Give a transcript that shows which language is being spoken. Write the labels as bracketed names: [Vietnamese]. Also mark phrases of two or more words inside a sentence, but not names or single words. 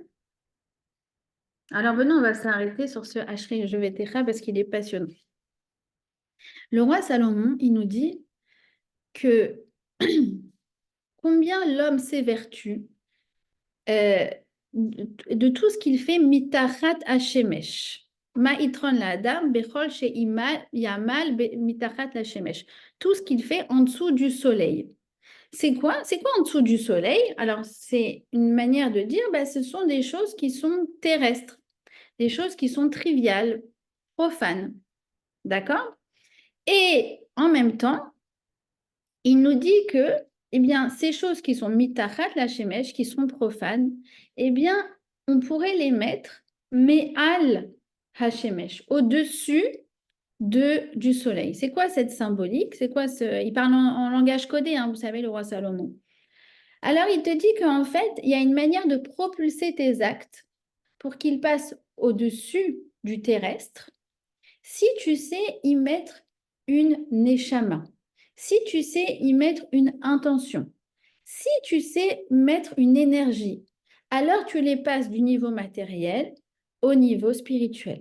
[French] Alors venons, on va s'arrêter sur ce Ashri Yoshvevetecha parce qu'il est passionnant. Le roi Salomon, il nous dit que combien l'homme s'évertue de tout ce qu'il fait [Hebrew] מתחת השמש. מה־יתרון לאדם בכל שיעמל יעמל מתחת השמש. [French] Tout ce qu'il fait en dessous du soleil. C'est quoi? C'est quoi en dessous du soleil? Alors, c'est une manière de dire, bah, ce sont des choses qui sont terrestres, des choses qui sont triviales, profanes. D'accord? Et en même temps, il nous dit que, eh bien, ces choses qui sont [Hebrew] מתחת לשמש, [French] qui sont profanes, eh bien, on pourrait les mettre [Hebrew] מעל השמש, [French] au-dessus du soleil. C'est quoi cette symbolique? C'est quoi ce... Il parle en langage codé, hein, vous savez, le roi Salomon. Alors, il te dit qu'en fait, il y a une manière de propulser tes actes pour qu'ils passent au-dessus du terrestre si tu sais y mettre une neshama, si tu sais y mettre une intention, si tu sais mettre une énergie, alors tu les passes du niveau matériel au niveau spirituel.